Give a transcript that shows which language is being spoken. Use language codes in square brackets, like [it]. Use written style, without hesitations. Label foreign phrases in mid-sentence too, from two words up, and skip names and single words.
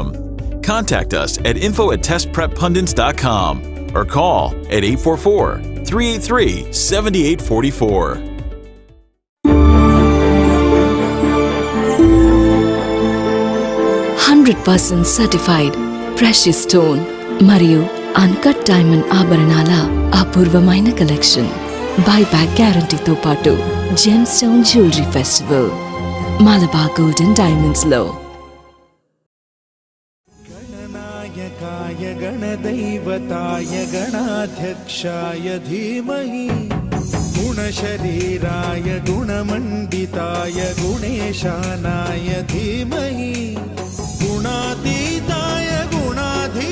[en] Contact us at info@testpreppundits.com or call at 844-383-7844. 100% certified precious stone [te] మరియు [en] uncut diamond [te] ఆభరణాల అపూర్వమైన కలెక్షన్. బైబ్యాక్ గ్యారంటీతో పాటు [en] gemstone jewellery festival [te] మలబార్ గోల్డెన్ డైమండ్స్ లో. [sa] गणदैवताय गणाध्यक्षाय धीमहि गुणशरीराय गुणमण्डिताय गुणेशानाय धीमहि गुणातीताय गुणा